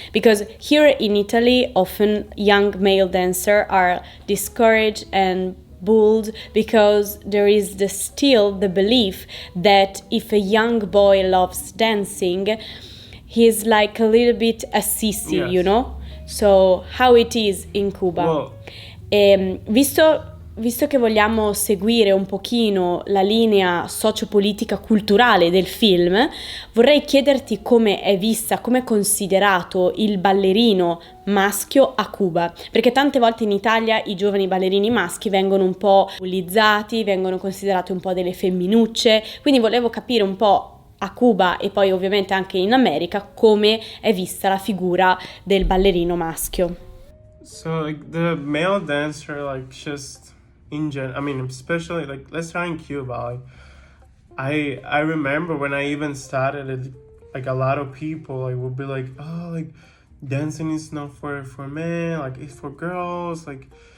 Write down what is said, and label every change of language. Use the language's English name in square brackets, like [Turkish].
[English] Because here in Italy, often young male dancers are discouraged and bullied because there is still the belief that if a young boy loves dancing, he's like a little bit a sissy, Yes. So how it is in Cuba? Well, [Italian] Visto che vogliamo seguire un pochino la linea sociopolitica culturale del film, vorrei chiederti come è vista, come è considerato il ballerino maschio a Cuba, perché tante volte in Italia i giovani ballerini maschi vengono un po' bullizzati, vengono considerati un po' delle femminucce, quindi volevo capire un po' a Cuba e poi ovviamente anche in America come è vista la figura del ballerino maschio. [English] So like the male dancer, like just in general, I mean, especially like let's try in Cuba. Like, I remember when I even started it, like a lot of people like would be like, oh, like dancing is not for men, like it's for girls, like